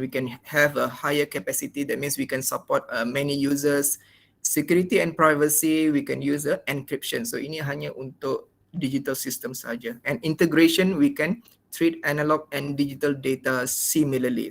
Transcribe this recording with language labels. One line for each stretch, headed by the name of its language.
English: We can have a higher capacity. That means we can support many users. Security and privacy, we can use encryption.
Malay: So ini hanya untuk digital system saja.
English: And integration, we can treat analog and digital data similarly.